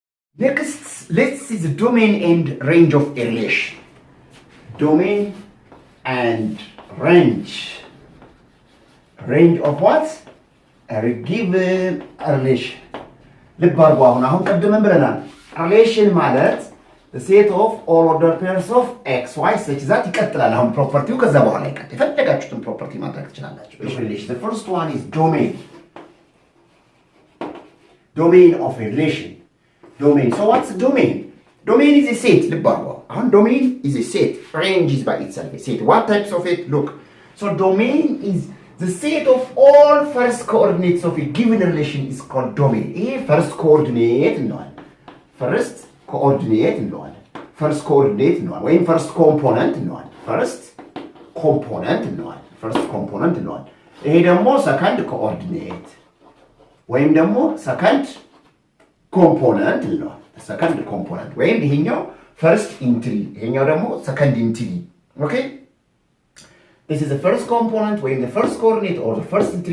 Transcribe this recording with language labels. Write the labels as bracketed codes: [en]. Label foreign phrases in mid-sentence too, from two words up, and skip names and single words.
[en] Next, let's see the domain and range of a relation. Domain and range. Range of what? A given relation. [am] ልብ አድርጉ። አሁን ቀደም ብለናል። ሪሌሽን ማለት [en] the set of all ordered pairs of x, y such that [am] ይቀጥላል። አሁን ፕሮፐርቲው ከዛ በኋላ ይቀጥላል። የፈለጋችሁትን ፕሮፐርቲ ማድረግ ትችላላችሁ። ሪሌሽን [en] the first one is domain. Domain of a relation. Domain. So what's domain? Domain is a set. [am] ልብ አድርጉ። አሁን [en] domain is a set. Range is by itself a set. What types of it? Look. So domain is the set of all first coordinates of a given relation is called domain. A first coordinate እንለዋለን። First coordinate እንለዋለን። First coordinate እንለዋለን ወይም first component እንለዋለን። First component እንለዋለን። First component እንለዋለን። [am] ይሄ ደግሞ [en] second coordinate [am] ወይም ደግሞ [en] second component እንለዋለን። Second component [am] ወይም ይሄኛው [en] first entry [am] ይሄኛው ደግሞ [en] second entry. Okay? This is the first component when the first coordinate or the first entry.